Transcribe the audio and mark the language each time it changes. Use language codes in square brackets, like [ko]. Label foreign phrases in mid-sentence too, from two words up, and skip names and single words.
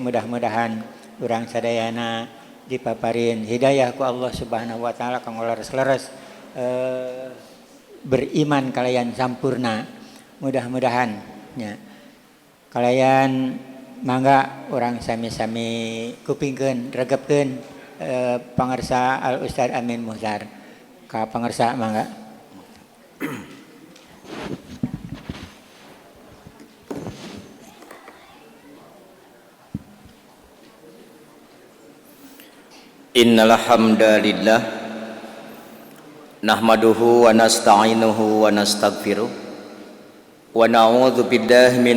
[su] Mudah-mudahan urang sadayana dipaparin hidayah ku Allah [ar] سبحانه وتعالى [su] kanggo leres-leres beriman kalayan sampurna. Mudah-mudahan nya kalayan mangga orang sami-sami kupingkeun regepkeun pangarsa Al Ustad Amin Muhtar. Ka pangarsa mangga. [ar] إن الحمد لله نحمده ونستعينه ونستغفره ونعوذ بالله من